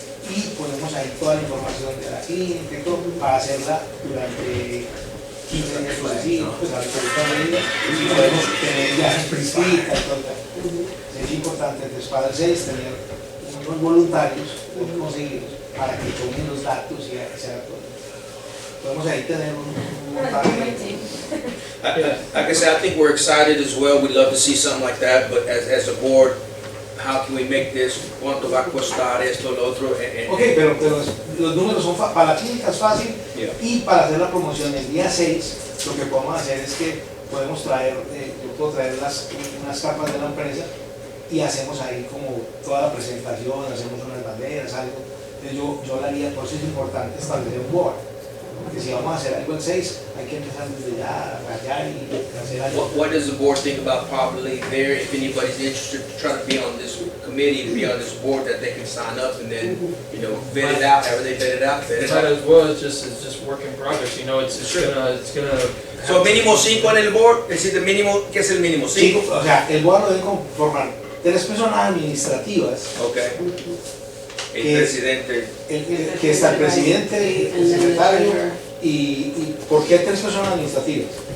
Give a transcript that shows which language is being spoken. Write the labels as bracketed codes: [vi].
[es] Y ponemos ahí toda la información de la clínica y todo para hacerla durante 15 días sucesivos, pues a ver cómo está la vida, y podemos tener viajes turísticas y todo. Es importante entonces para el 6 tener unos voluntarios conseguidos para que tomen los datos y se haga todo. Podemos ahí tener un montaje. [en] Like I said, I think we're excited as well. We'd love to see something like that, but as a board, how can we make this? [es] ¿Cuánto va a costar esto, lo otro? Ok, pero los números son para la clínica es fácil [en] Yeah. [es] y para hacer la promoción el día 6 lo que podemos hacer es que podemos traer, yo puedo traer unas capas de la empresa y hacemos ahí como toda la presentación, hacemos unas banderas, algo. Entonces yo lo haría, por eso es importante establecer un board. Porque si vamos a hacer algo el 6, hay que empezar desde ya, a rayar y hacer algo. [en] What does the board think about probably there, if anybody's interested to try to be on this committee, to be on this board, that they can sign up and then, you know, vet it out, however they vet it out, vet it Might out. as well, it's just work in progress, you know, it's gonna. [es] So mínimo 5 en el board, es decir, el mínimo, ¿qué es el mínimo? 5. O sea, el board lo deben conformar 3 personas administrativas, Okay. El Que- presidente. que está el presidente, el secretario, y ¿por qué 3 personas administrativas?